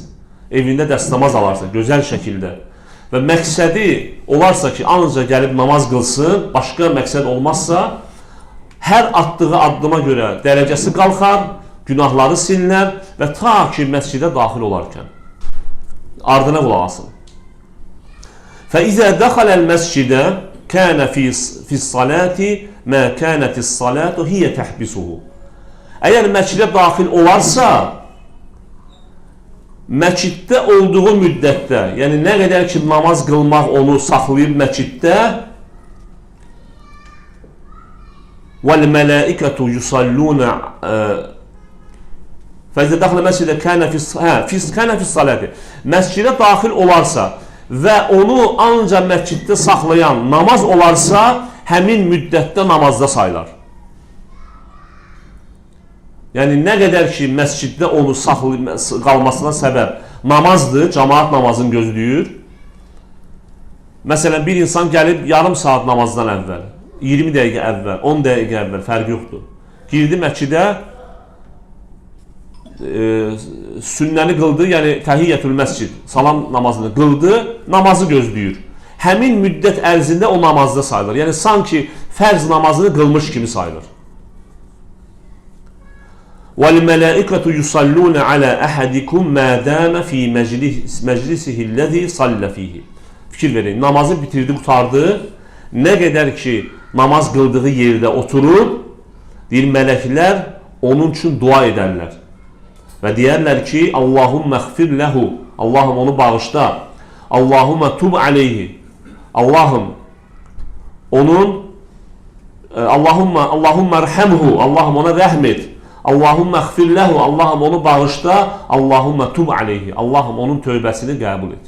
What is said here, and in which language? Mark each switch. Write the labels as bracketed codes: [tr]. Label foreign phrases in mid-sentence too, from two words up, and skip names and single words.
[az] Evində dəstəmaz alarsa, gözəl şəkildə və məqsədi olarsa ki, ancaq gəlib namaz qılsın, başqa məqsəd olmazsa, hər atdığı addıma görə dərəcəsi qalxar, günahları silinər və ta ki məscidə daxil olarkən. Ardına qulaq asın. [ar] فَإِذَا دَخَلَ الْمَسْجِدَ كَانَ فِي الصَّلَاةِ مَا كَانَتِ الصَّلَاةُ هِيَ تَحْبِسُهُ. [az] Əgər məscidə daxil olarsa, məsciddə olduğu müddətdə, yəni nə qədər ki namaz qılmaq onu saxlayıb məsciddə, [ar] وَالْمَلَائِكَةُ يُصَلُّونَ فَإِذَا دَخَلَ الْمَسْجِدَ كَانَ فِي الصَّلَاةِ. [az] Məscidə daxil olarsa və onu ancaq məsciddə saxlayan namaz olarsa, həmin müddətdə namazda sayılar. Yəni nə qədər ki məsciddə onu qalmasına səbəb namazdır, cəmaət namazını gözləyir. Məsələn, bir insan gəlib yarım saat namazdan əvvəl, 20 dəqiqə əvvəl, 10 dəqiqə əvvəl, fərqi yoxdur. Girdi məscidə, sünnəni qıldı, yəni [ar] تحية المسجد, [az] salam namazını qıldı, namazı gözləyir. Həmin müddət ərzində o namazda sayılır. Yəni sanki fərz namazını qılmış kimi sayılır. [ar] وَالْمَلَائِكَةُ يُصَلُّونَ عَلَى أَحَدِكُمْ مَا دَامَ فِي مَجْلِسِهِ الَّذِي صَلَّ فِيهِ. [az] Fikir verin, namazı bitirdi, qutardı. Nə qədər ki namaz qıldığı yerdə oturur, deyir, mələklər onun üçün dua edərlər. Və deyərlər ki, [ar] اللهم اغفر له, [az] Allahım onu bağışla, [ar] اللهم تب عليه, [az] Allahım onun, [ar] اللهم ارحمه, [az] Allahım ona rəhm et, [ar] اللهم اغفر له, [az] Allahım onu bağışla, [ar] اللهم تب عليه, [az] Allahım onun tövbəsini qəbul et.